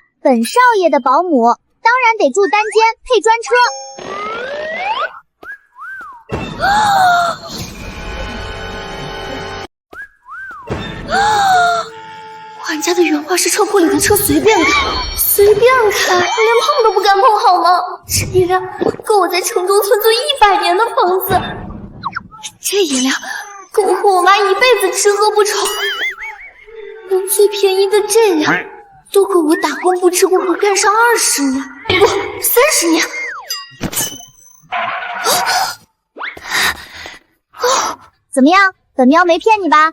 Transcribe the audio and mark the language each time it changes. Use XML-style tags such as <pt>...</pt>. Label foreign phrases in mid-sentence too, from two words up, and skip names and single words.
<zh>本少爺的保姆當然得住單間配專車。管家的原話是車庫裡的車隨便開，隨便開，我連碰都不敢碰好嗎？這飲料夠我在城中村住100年的房子，这饮料够和我媽一輩子吃喝不愁，連最便宜的這樣都夠我打工不吃不喝幹上20年，不30年。怎么样，本喵没骗你吧？</zh>